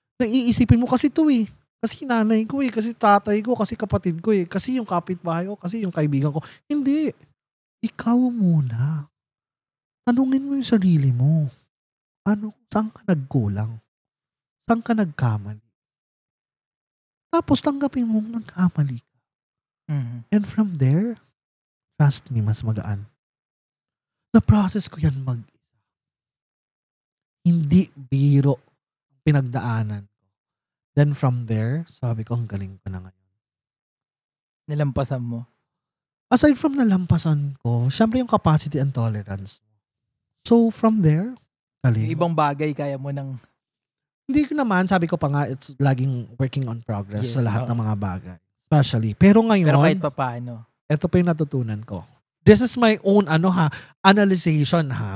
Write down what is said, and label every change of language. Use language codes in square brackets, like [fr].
[tl] Naiisipin mo kasi to Kasi nanay ko kasi tatay ko, kasi kapatid ko kasi yung kapitbahay ko, kasi yung kaibigan ko. Hindi. Ikaw muna. Tanungin mo yung sarili mo. Saan ka nagkulang? Saan ka nagkamali? Tapos tanggapin mo nagkamali ka. [en] And from there, trust me, [tl] mas magaan. Na-process ko yan mag-isa. Hindi biro pinagdaanan. Then from there, sabi ko, ang galing ko na ngayon. Nilampasan mo. [en] Aside from [tl] nalampasan ko, syempre yung capacity and tolerance. So from there, galing. Yung ibang bagay kaya mo ng... Hindi ko naman, sabi ko pa nga, it's laging working on progress [en] Yes, [tl] sa lahat ng mga bagay. Especially. Pero ngayon, Pero kahit pa paano. ito pa yung natutunan ko. [en] This is my own analyzation.